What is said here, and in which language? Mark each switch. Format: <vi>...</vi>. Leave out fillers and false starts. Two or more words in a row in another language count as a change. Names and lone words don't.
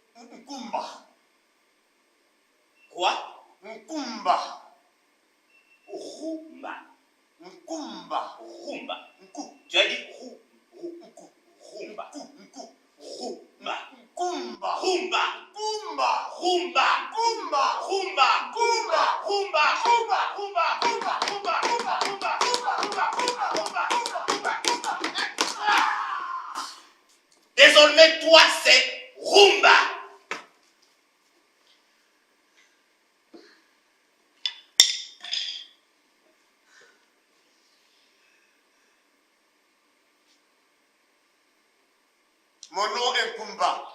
<fr>Nkumba. Quoi? Nkumba. Rumba. Nkumba. Rumba. Nku. Tu as dit Nku. rumba. Nku. Rumba. Nkumba. Rumba. Nkumba. Rumba. Nkumba. Rumba. Nkumba. Rumba. Nkumba. Rumba. Nkumba. Rumba. Nkumba. Nkumba. Nkumba. Désormais, toi, c'est rumba. Mon nom est Nkumba.</fr>